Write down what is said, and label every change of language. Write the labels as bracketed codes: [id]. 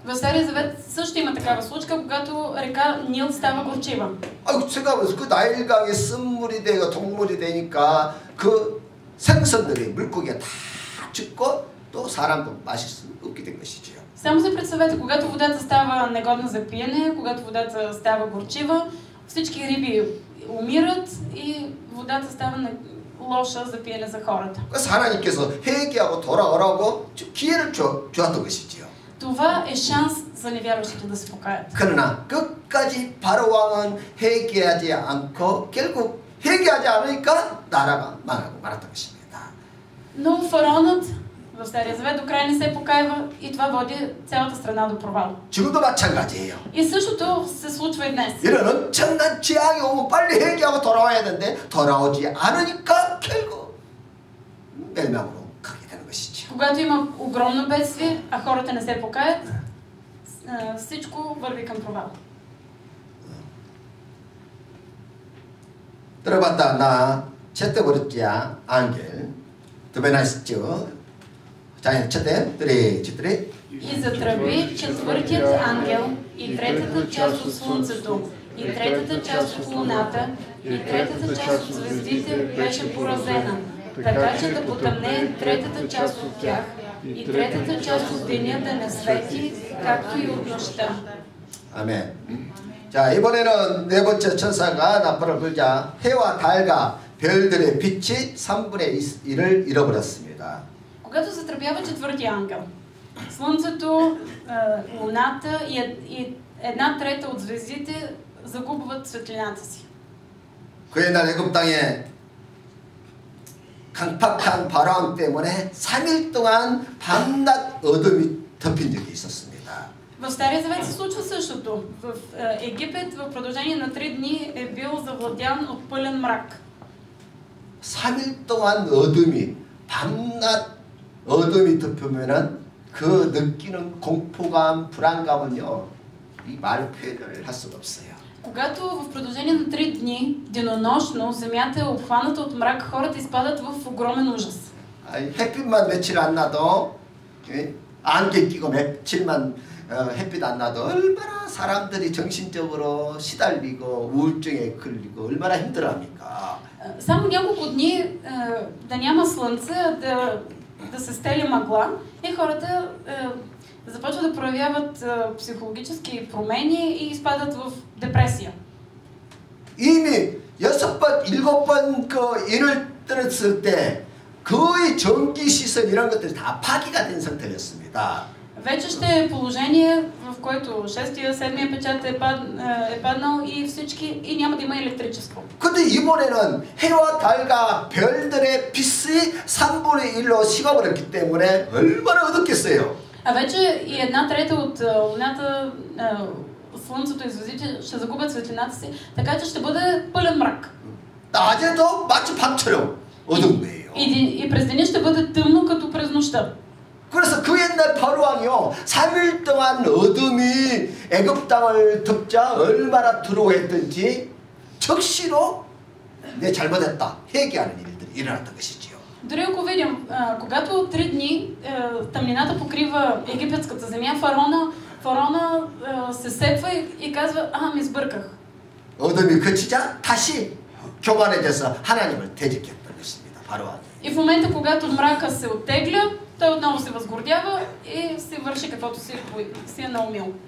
[bg] В Стария Завет също има такава случка, когато река Нил става горчива. [ko] 생각해보세요. 그 나일강이 쓴물이 되고 동물이 되니까 그 생선들이 물고기가 다 죽고 또 사람도 마실 수 없게 된 것이죠. [bg] Само се представете, когато водата става негодна за пиене, когато водата става горчива, всички риби умират и водата става лоша за пиене за хората. [ko] 그래서 하나님께서 회개하고 돌아오라고 기회를 주었던 것이지요. [bg] Това е шанс за невярващите да се покаят. [ko] 그러나 끝까지 바로 왕은 회개하지 않고 결국 회개하지 않으니까 나라가 망하고 말았던 것입니다. [bg] Но фараонът в Стария Завет до край не се покаява и това води цялата страна до провал. [ko] 지금도 마찬가지예요. [bg] И същото се случва и днес. [ko] 이런 엄청난 재앙이 오면 빨리 회개하고 돌아와야 되는데 돌아오지 않으니까 결국 멸망으로 가게 되는 것이죠. [bg] Когато има огромно бедствие, а хората не се покаят, всичко върви към провал. 들어봤다 나 채떡 버렸지야 앙겔 드베나시죠 [ko] 자, [bg] четем. [ko] 3, 4. [bg] И затръби четвъртият ангел, и третата част от слънцето, и третата част от луната, и третата част от звездите беше поразена, така че да потъмне третата част от тях, и третата част от деня да не свети, както и от нощта. [ko] 아멘. 자, 이번에는 네 번째 천사가 나팔을 불자 해와 달과 별들의 빛이 3분의 1을 잃어버렸습니다. [bg] Когато затръбява четвъртия ангел, слънцето, луната и една трета от звездите загубват светлината си. [ko] 그 옛날 애굽 땅에 강팍한 바람 때문에 3일 동안 밤낮 어둠이 덮인 적이 있었습니다. [bg] В Стария Завет се случва същото. В Египет в продължение на 3 дни е бил завладян от пълен мрак. [ko] 3일 동안 어둠이 밤낮 어둠이 덮으면은 그 느끼는 공포감, 불안감은요, 이 말 표현을 할 수가 없어요. [bg] Когато в продължение на 3 дни, денонощно, земята е обхваната от мрак, хората изпадат в огромен ужас. [ko] 햇빛만 며칠 안 나도 안개 끼고 며칠만 햇빛 안 나도 얼마나 사람들이 정신적으로 시달리고 우울증에 걸리고 얼마나 힘들어합니까? [bg] Само няколко дни да няма слънце, да се стели мъгла и хората започват да проявяват психологически промени и изпадат в депресия. [ko] 이미 6번, 7번 그 인을 떨었을 때 거의 전기 시설 이런 것들이 다 파기가 된 상태였습니다. [bg] Вече ще е положение, в което 6-я, 7-я печат е паднал и всички и няма да има електричество. [ko] 근데 이번에는 해와 달과 별들의 빛이 3분의 1로 식어버렸기 때문에 얼마나 어둡겠어요. [bg] А вече и една трета от луната, слънцето и звездите ще загубят светлината си, така че ще бъде пълен мрак. [ko] 낮에도 마치 밤처럼 어두운 거예요. [bg] И през деня ще бъде тъмно като през нощта. [ko] 그래서 그 옛날 바로왕이요 3일 동안 어둠이 애굽 땅을 덮자 얼마나 두려워했던지 즉시로 내 잘못했다 회개하는 일들이 일어났던 것이지요. [bg] Дори ако видим, когато 3 дни тъмнината покрива египетската земя, фараона се сепва и казва, ами сбърках. [ko] 어둠이 그치자 다시 교만해져서 하나님을 대적했던 것입니다. 바로왕이. [bg] И в момента, когато мрака се оттегля, той отново се възгордява и се върши каквото си е наумил.